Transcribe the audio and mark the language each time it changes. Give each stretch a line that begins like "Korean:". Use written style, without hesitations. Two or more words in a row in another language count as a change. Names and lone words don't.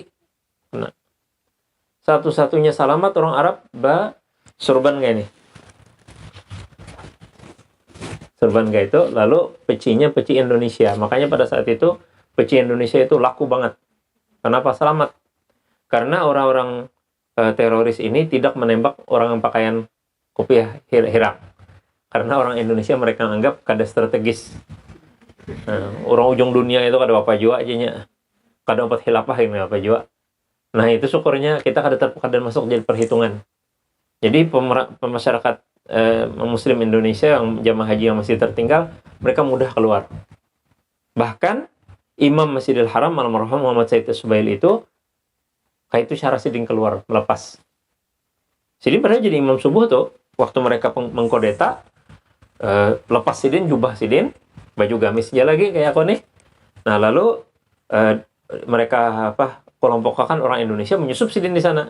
Indonesian: Nah, satu-satunya selamat orang Arab, surban kayak ini. Surban kayak itu, lalu pecinya peci Indonesia. Makanya pada saat itu, peci Indonesia itu laku banget. Kenapa selamat? Karena orang-orang teroris ini tidak menembak orang yang pakaian kopiah hirang. Karena orang Indonesia mereka anggap kada strategis.
Banjar: Nah, orang ujung dunia itu kada apa jua aja nya. Kada dapat khilafah ini apa jua. Nah, itu syukurnya kita kada masuk jadi perhitungan.
Indonesian: Jadi masyarakat muslim Indonesia yang jamaah haji yang masih tertinggal, mereka mudah keluar.
Banjar: Bahkan Imam Masjidil Haram almarhum Muhammad Said Subail itu kayak itu cara Sidin keluar melepas. Sidin pernah jadi imam subuh tuh, waktu mereka mengkodeta, lepas Sidin, jubah Sidin, baju gamisnya lagi kayak aku nih.
Indonesian: Nah, lalu mereka kelompokkan orang Indonesia menyusup Sidin di sana.